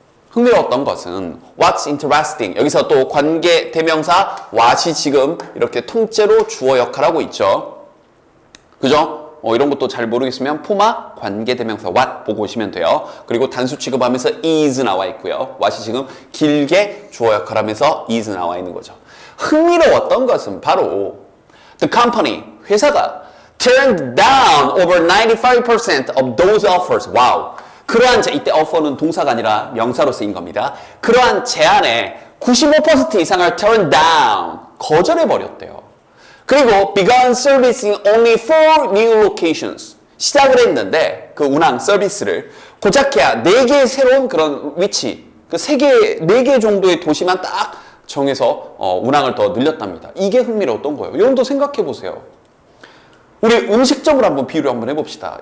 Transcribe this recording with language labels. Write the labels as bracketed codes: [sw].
[ko] 흥미로웠던 것은 [en] what's interesting. [ko] 여기서 또 관계 대명사 what이 지금 이렇게 통째로 주어 역할하고 있죠. 그죠? 이런 것도 잘 모르겠으면 포마 관계 대명사 what 보고 오시면 돼요. 그리고 단수 취급하면서 is 나와 있고요. what이 지금 길게 주어 역할하면서 is 나와 있는 거죠. 흥미로웠던 것은 바로 the company, 회사가 [en] turned down over 95% of those offers. [ko] 와우. 그러한 이때 offer는 동사가 아니라 명사로 쓰인 겁니다. 그러한 제안에 95% 이상을 [en] turn down, [ko] 거절해버렸대요. [en] 그리고 began servicing only 4 new locations. [ko] 시작을 했는데 그 운항 서비스를 고작해야 4개의 새로운 그런 위치, 그 4개 정도의 도시만 딱 정해서 운항을 더 늘렸답니다. 이게 흥미로웠던 거예요. 여러분도 생각해 보세요. 우리 음식점을 한번 비유를 한번 해봅시다.